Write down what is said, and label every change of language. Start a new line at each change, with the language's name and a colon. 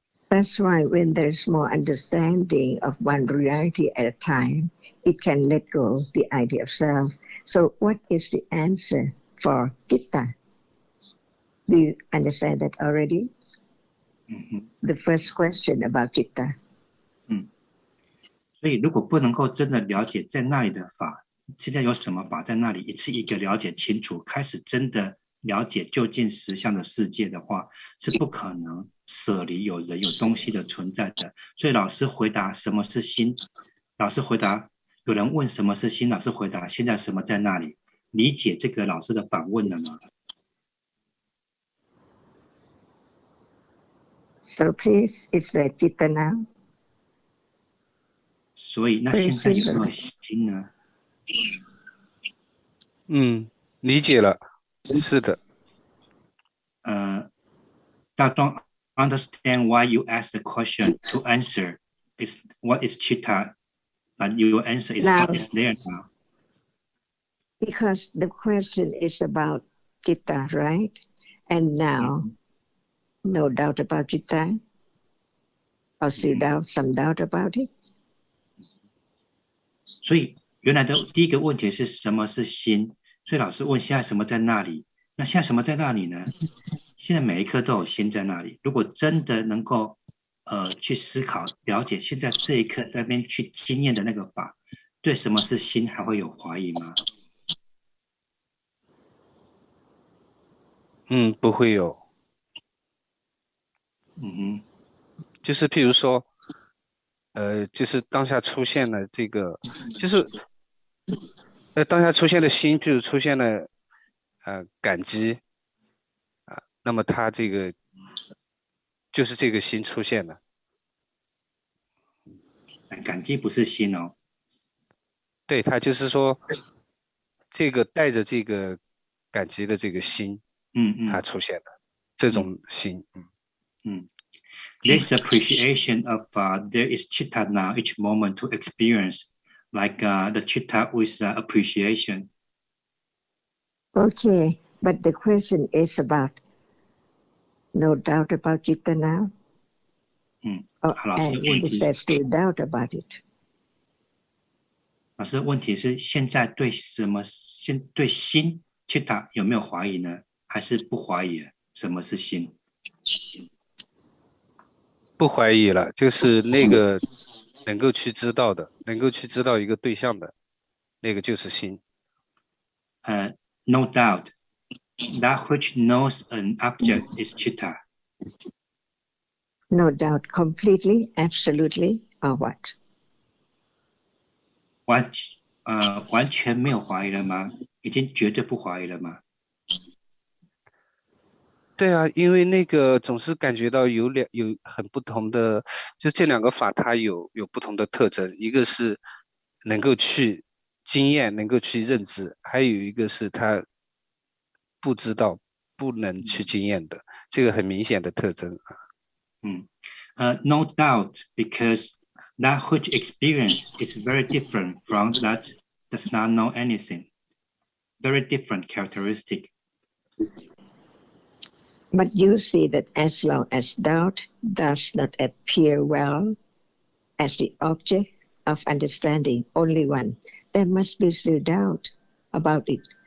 English: That's why when there's more understanding of one reality at a time, it can let go the idea of self. So what is the answer for Chitta? Do you understand that already? The first question about Chitta.
Chinese: 所以如果不能够真的了解在那里的法，现在有什么法在那里，一次一个了解清楚，开始真的了解究竟实相的世界的话，是不可能舍离有人有东西的存在的。所以老师回答什么是心，老师回答有人问什么是心，老师回答现在什么在那里。理解这个老师的反问了吗？
English: So please, is there Chitta now?
Chinese: 所以那现在有没有心呢？理解了，是的。
English: I don't understand why you asked the question. To answer is what is chitta, but your answer is what is there now. Because the question is about Chitta, right? And now, no doubt about Chitta? Or still doubt, some doubt about it?
Chinese: 所以原来的第一个问题是什么是心？所以老师问现在什么在那里？那现在什么在那里呢？现在每一刻都有心在那里。如果真的能够去思考了解现在这一刻在那边去经验的那个法，对什么是心还会有怀疑吗？不会有。就是譬如说就是当下出现了这个，就是当下出现的心，就是出现了感激那么它这个就是这个心出现了。感激不是心哦。对，它就是说这个带着这个感激的这个心，它出现了这种心。
English: There's appreciation of there is chitta now each moment to experience, like the chitta with appreciation. Okay, but the question is about no doubt about chitta now? And is there still doubt about it?
Chinese: 老师，问题是现在对什么对心 chitta 有没有怀疑呢？还是不怀疑？什么是心？不怀疑了，就是那个能够去知道的，能够去知道一个对象的，那个就是心。
English: No doubt, that which knows an object is chitta. No doubt, completely, absolutely, or what?
Chinese: 完全没有怀疑了吗？已经绝对不怀疑了吗？对啊，因为那个总是感觉到有很不同的，就这两个法它有不同的特征，一个是能够去经验，能够去认知，还有一个是它不知道，不能去经验的，这个很明显的特征啊。
English: No doubt, because that which experience is very different from that does not know anything. Very different characteristic. But you see that as long as doubt does not appear well as the object of understanding, only one, there must be still doubt about it.